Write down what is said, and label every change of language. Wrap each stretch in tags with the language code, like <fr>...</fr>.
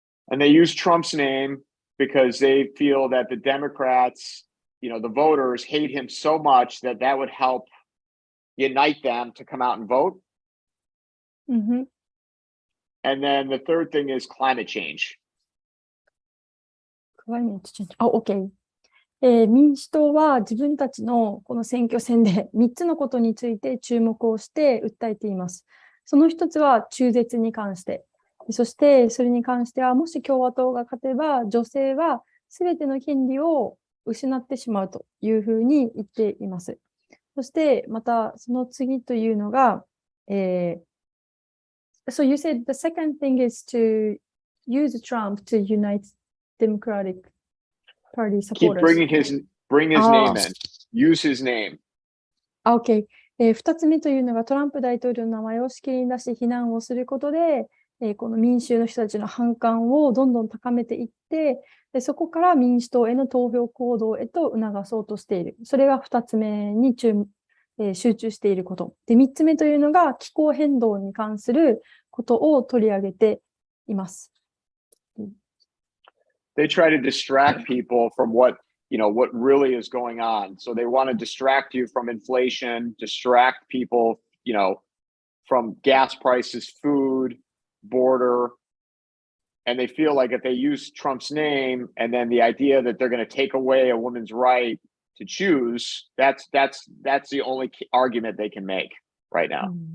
<en>And they use Trump's name because they feel that the Democrats, the voters hate him so much that would help unite them to come out and vote. And then the third thing is climate change. OK。</en> <ja>民主党は自分たちのこの選挙戦で3つのことについて注目をして訴えています。その一つは中絶に関して。そしてそれに関しては、もし共和党が勝てば、女性は全ての権利を失ってしまうというふうに言っています。</ja> <en>そしてまたその次というのが、 So you said the second thing is to use Trump to unite Democratic Party supporters. Bring his name in. Use his name. OK。</en> <ja>2つ目というのがトランプ大統領の名前をしきりに出し非難をすることで、この民衆の人たちの反感をどんどん高めていって、そこから民主党への投票行動へと促そうとしている。それが2つ目に集中していること。で、3つ目というのが気候変動に関することを取り上げています。</ja> <en>They try to distract people from what really is going on. So they want to distract you from inflation, distract people, from gas prices, food, border. And they feel like if they use Trump's name and then the idea that they're going to take away a woman's right to choose, that's the only argument they can make right now.</en>